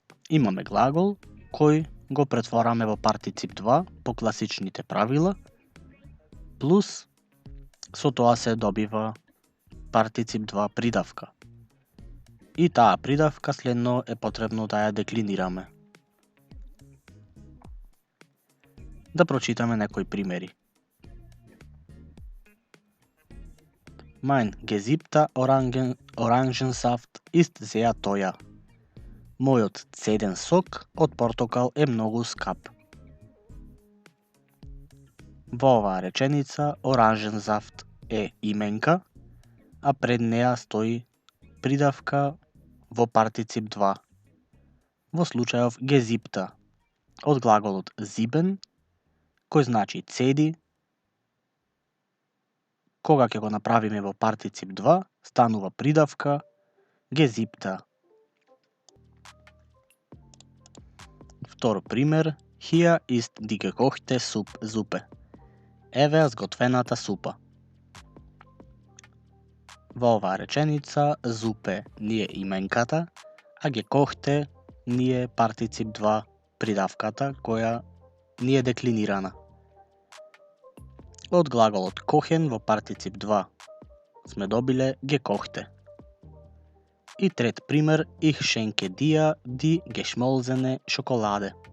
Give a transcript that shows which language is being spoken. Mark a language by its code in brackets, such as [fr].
[mk] Имаме глагол кој го претвораме во партицип 2 по класичните правила, плюс со тоа се добива партицип 2 придавка. И таа придавка следно е потребно да ја деклинираме. Да прочитаме некои примери. [de] Mein gesiebter Orangensaft ist sehr teuer. [mk] Мојот цеден сок од портокал е многу скап. Во оваа реченица оранжензафт е именка, а пред неа стои придавка во партицип 2. Во случајов гезипта од глаголот зибен, кој значи цеди, Кога ќе го направиме во партицип 2, станува придавка gezipta. Втор пример, [de] hier ist die gekochte Suppe. [mk] Еве сготвената супа. Во оваа реченица зупе ни е именката, а gekochte ни е партицип 2 придавката која ни е деклинирана. Од глаголот kochen во партицип 2 сме добиле gekochte. И трет пример, [de] ich schenke dir die geschmolzene Schokolade.